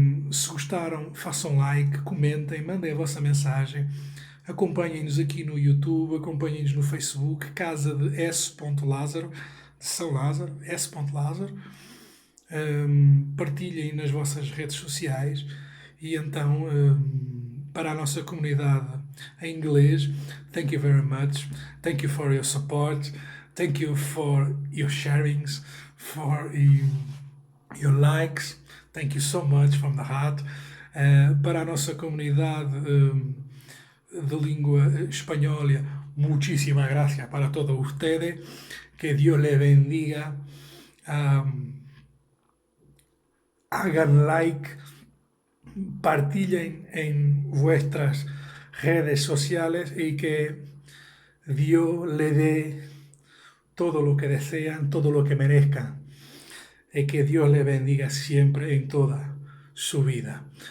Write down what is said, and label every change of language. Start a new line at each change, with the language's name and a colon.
Portuguese: Se gostaram, façam like, comentem, mandem a vossa mensagem, acompanhem-nos aqui no YouTube, acompanhem-nos no Facebook, Casa de S. Lázaro, de São Lázaro, S. Lázaro. Partilhem nas vossas redes sociais e então, para a nossa comunidade em inglês.
English: Thank you very much. Thank you for your support. Thank you for your sharings, for your likes. Thank you so much from the heart.
Portuguese: Para a nossa comunidade de língua espanhola,
Spanish: muchísimas gracias para todos ustedes. Que Dios les bendiga. Hagan like, partillen en vuestras redes sociales y que Dios le dé todo lo que desean, todo lo que merezcan. Y que Dios les bendiga siempre
Portuguese: em toda sua vida.